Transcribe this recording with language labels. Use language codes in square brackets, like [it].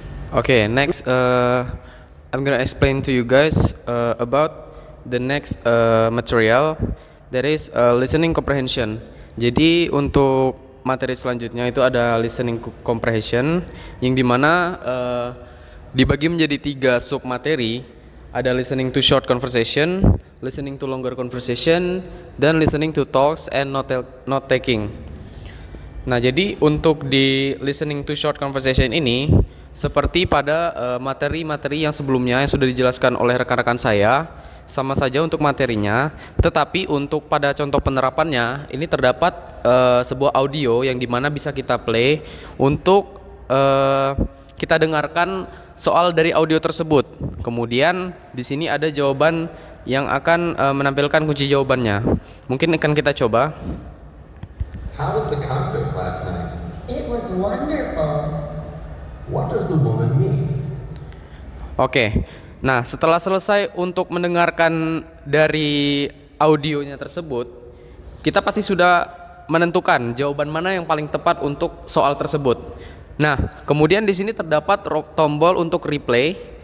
[en] Okay, next I'm gonna explain to you guys about the next material, that is listening comprehension. [id] Jadi untuk materi selanjutnya itu ada listening comprehension, yang dimana dibagi menjadi 3 sub materi. Ada [en] listening to short conversation, listening to longer conversation, [id] dan [en] listening to talks and note taking. [id] Nah, jadi untuk di listening to short conversation ini, seperti pada materi-materi yang sebelumnya yang sudah dijelaskan oleh rekan-rekan saya, sama saja untuk materinya, tetapi untuk pada contoh penerapannya ini terdapat sebuah audio yang dimana bisa kita play untuk kita dengarkan soal dari audio tersebut. Kemudian di sini ada jawaban yang akan menampilkan kunci jawabannya. Mungkin akan kita coba. [en] How was the concert last night? It was wonderful. What does the woman mean? [id] Oke. Nah, setelah selesai untuk mendengarkan dari audionya tersebut, kita pasti sudah menentukan jawaban mana yang paling tepat untuk soal tersebut. Nah, kemudian di sini terdapat tombol untuk replay.